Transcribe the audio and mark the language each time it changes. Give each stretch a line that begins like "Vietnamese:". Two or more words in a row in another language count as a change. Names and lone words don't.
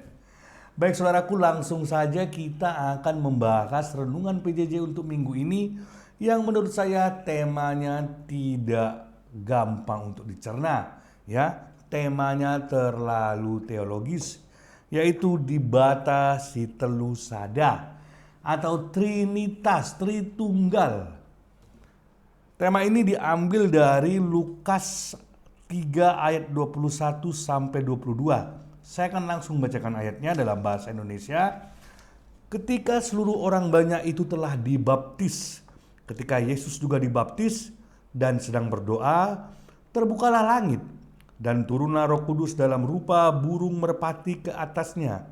Indonesian: Baik saudaraku, langsung saja kita akan membahas renungan PJJ untuk minggu ini yang menurut saya temanya tidak gampang untuk dicerna, ya. Temanya terlalu teologis, yaitu dibatasi
Batak Karo: telu sada
Indonesian: atau Trinitas, Tritunggal. Tema ini diambil dari Lukas 3 ayat 21 sampai 22. Saya akan langsung bacakan ayatnya dalam bahasa Indonesia. Ketika seluruh orang banyak itu telah dibaptis, ketika Yesus juga dibaptis dan sedang berdoa, terbukalah langit dan turunlah Roh Kudus dalam rupa burung merpati ke atasnya.